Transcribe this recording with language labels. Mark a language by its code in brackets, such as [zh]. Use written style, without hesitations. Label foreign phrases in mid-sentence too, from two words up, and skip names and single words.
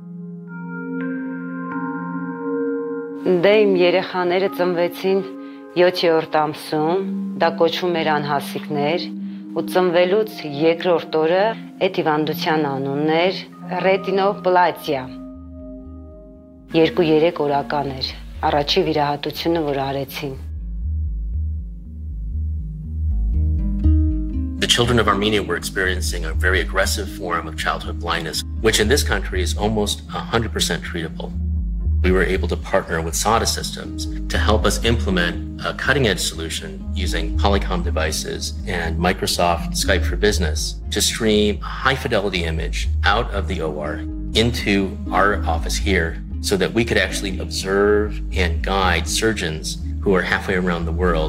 [hy] Դե իմ երեխաները ծնվեցին 7-րդ ամսում, դա կոչվում էր անհասիկներ, ու ծնվելուց երկրորդ օրը այդ հիվանդության անունն էր ռետինոպլատիա։ 2-3 օրական էր, առաջի վիրահատությունը, որ արեցին։ [en] The children of Armenia were experiencing a very aggressive form of childhood blindness, which in this country is almost 100% treatable. We were able to partner with SADA Systems to help us implement a cutting-edge solution using Polycom devices and Microsoft Skype for Business to stream a high-fidelity image out of the OR into our office here so that we could actually observe and guide surgeons who are halfway around the world.